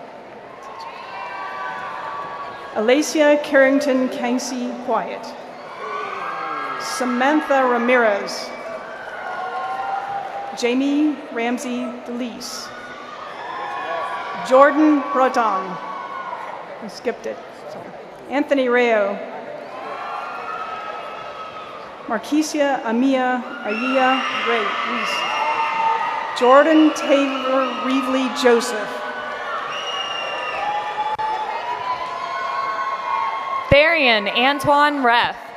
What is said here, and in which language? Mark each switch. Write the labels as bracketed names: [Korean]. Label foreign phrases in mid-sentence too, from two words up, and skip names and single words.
[English] Alacia Carrington Kangsey Wyatt. Samantha Ramirez. Jamie Ramsey DeLeese. Jordan Roton. I skipped it. Sorry. Anthony Rayo. Marquisia Amia Aya Reese. Jordan Taylor Reevely Joseph. Tharian Antoine Reff.